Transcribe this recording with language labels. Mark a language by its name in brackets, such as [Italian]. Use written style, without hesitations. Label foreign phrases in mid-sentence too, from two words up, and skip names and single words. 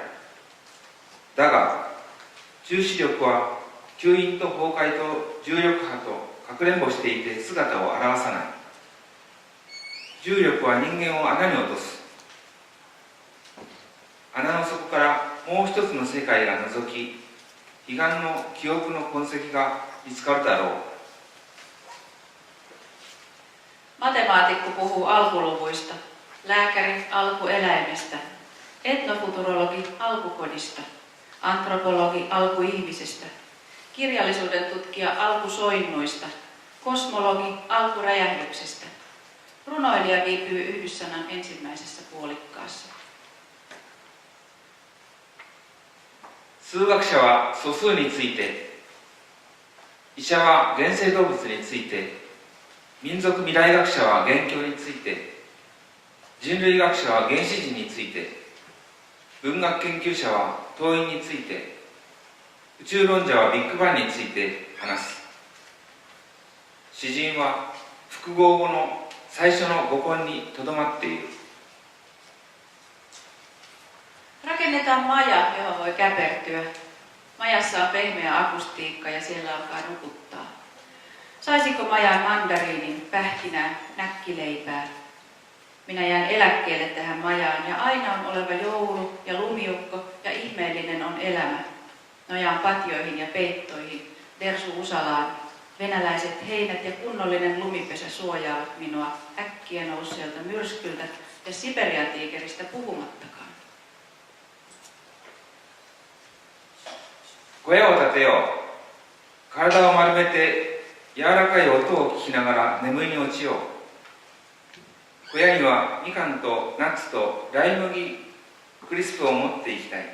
[Japanese] だが重視力は吸引と崩壊と重力波とかくれんぼしていて姿を現さない。重力は人間を穴に落とす。穴の底からもう一つの世界が覗き、 彼岸の記憶の痕跡が見つかるだろう。 [Finnish] Matemaatikko puhuu alkuluvuista, lääkäri alkueläimestä, etnofuturologi alkukodista, antropologi alkuihmisestä, kirjallisuuden tutkija alkusoinnuista, kosmologi alkuräjähdyksestä. Runoilija viipyy yhdyssanan ensimmäisessä puolikkaassa. [Japanese] 数学者は素数について、医者は原生動物について、民族未来学者は元凶について、人類学者は原始人について、文学研究者は党員について、宇宙論者はビッグバンについて話す。詩人は複合語の最初の語根にとどまっている。 [Finnish] Rakennetaan maja, johon voi käpertyä. Majassa on pehmeä akustiikka ja siellä alkaa nukuttaa. Saisiko majaan mandariinin, pähkinää, näkkileipää? Minä jään eläkkeelle tähän majaan ja aina on oleva joulu ja lumiukko ja ihmeellinen on elämä. Nojaan patjoihin ja peittoihin, dersu usalaan. Venäläiset heinät ja kunnollinen lumipesä suojaavat minua äkkiä nousseelta myrskyltä ja Siperian tiikeristä puhumattakaan. [Japanese] 小屋を建てよう。体を丸めて柔らかい音を聞きながら眠りに落ちよう。小屋にはみかんとナッツとライ麦クリスプを持っていきたい。